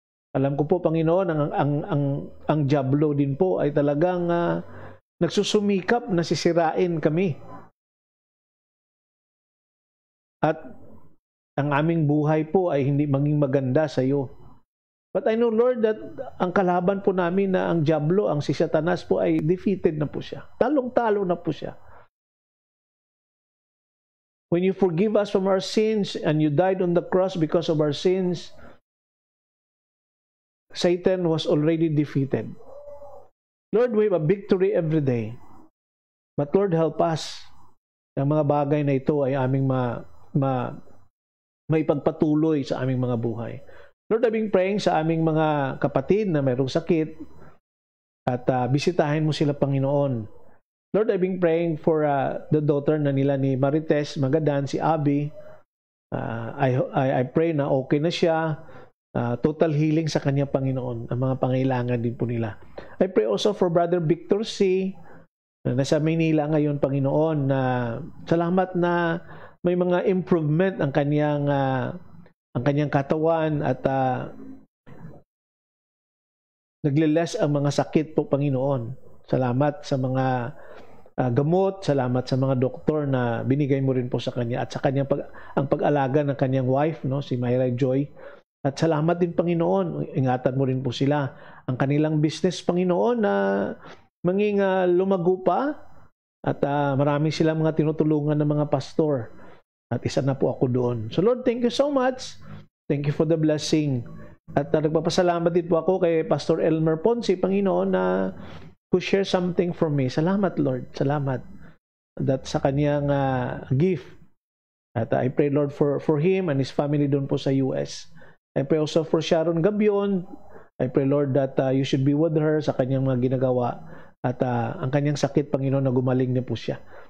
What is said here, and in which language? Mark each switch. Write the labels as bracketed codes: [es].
[tl] Alam ko po, Panginoon, ang diablo din po ay talagang nagsusumikap na sisirain kami. At ang aming buhay po ay hindi maging maganda sa iyo. [en] But I know, Lord, that [tl] ang kalaban po namin na ang diablo, ang si Satanas po ay [en] defeated [tl] na po siya. Talong-talo na po siya. [en] When you forgive us from our sins and you died on the cross because of our sins, Satan was already defeated. Lord, we have a victory every day. But Lord, help us. [tl] Ang mga bagay na ito ay aming maipagpatuloy sa aming mga buhay. [en] Lord, I've been praying [tl] sa aming mga kapatid na mayroong sakit at bisitahin mo sila, Panginoon. [en] Lord, I've been praying for the daughter [tl] na nila ni [en] Marites Magadan, si Abby. I pray [tl] na okay na siya. [en] Total healing [tl] sa kanya, Panginoon. Ang mga pangailangan din po nila. [en] I pray also for Brother Victor C. [tl] na nasa Maynila ngayon, Panginoon, na salamat na may mga improvement ang kanyang katawan at nagle-less ang mga sakit po, Panginoon. Salamat sa mga gamot, salamat sa mga doktor na binigay mo rin po sa kanya at sa kanyang ang pag-alaga ng kanyang wife, si Myra Joy. At salamat din, Panginoon. Ingatan mo rin po sila. Ang kanilang business, Panginoon, na maging lumago pa. At marami silang mga tinutulungan ng mga pastor. At isa na po ako doon. [en] So Lord, thank you so much. Thank you for the blessing. [tl] At nagpapasalamat din po ako kay Pastor Elmer Ponce, Panginoon, [en] na who share something for me. [tl] Salamat, Lord. Salamat. That sa kanyang gift. At [en] I pray, Lord, for him and his family [tl] doon po sa [en] US. I pray also for Sharon Gabion. I pray, Lord, that you should be with her [tl] sa kanyang mga ginagawa. At ang kanyang sakit, Panginoon, na gumaling na po siya.